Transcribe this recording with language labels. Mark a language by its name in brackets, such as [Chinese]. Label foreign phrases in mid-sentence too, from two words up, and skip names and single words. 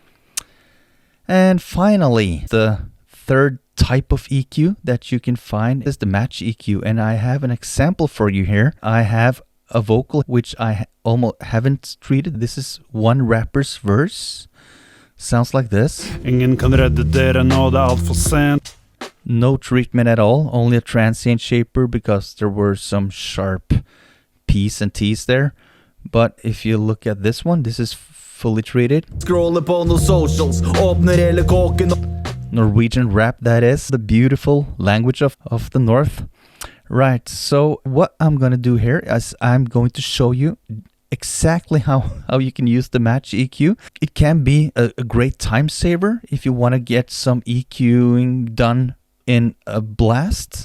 [English] And finally, the third type of EQ that you can find is the match EQ, and I have an example for you here. I have a vocal which I almost haven't treated. This is one rapper's verse. Sounds like this. [Norwegian] Ingen kan redde dere nå, det alt for sent. [English] No treatment at all, only a transient shaper because there were some sharp P's and T's there. But if you look at this one, this is fully treated. [Norwegian] Scroller på noen socials, åpner hele kåken. [English] Norwegian rap, that is, the beautiful language of the north. Right, so what I'm gonna do here is I'm going to show you exactly how you can use the match EQ. It can be a great time saver if you want to get some EQing done in a blast.